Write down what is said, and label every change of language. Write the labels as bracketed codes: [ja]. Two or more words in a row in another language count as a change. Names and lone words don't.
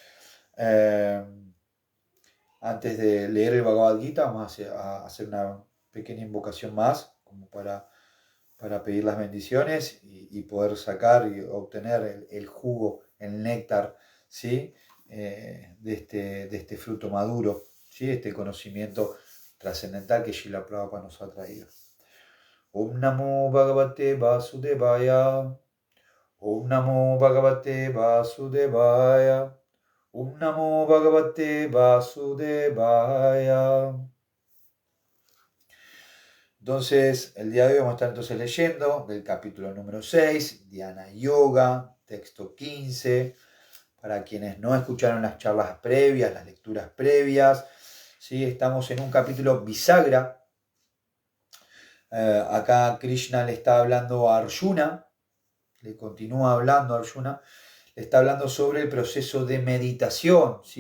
[es] Antes de leer el Bhagavad Gita, vamos a hacer una pequeña invocación más, como para pedir las bendiciones y poder sacar y obtener el jugo, el néctar, ¿sí? De este fruto maduro, ¿sí? Este conocimiento trascendental que Srila Prabhupada nos ha traído. [sa] ॐ नमो भगवते वासुदेवाय. ॐ नमो भगवते वासुदेवाय. ॐ नमो भगवते वासुदेवाय. [es] Entonces, el día de hoy vamos a estar entonces leyendo del capítulo número 6, Dhyana Yoga, texto 15. Para quienes no escucharon las charlas previas, las lecturas previas, ¿sí? Estamos en un capítulo bisagra. Acá Krishna le está hablando a Arjuna, le continúa hablando a Arjuna, le está hablando sobre el proceso de meditación, ¿sí?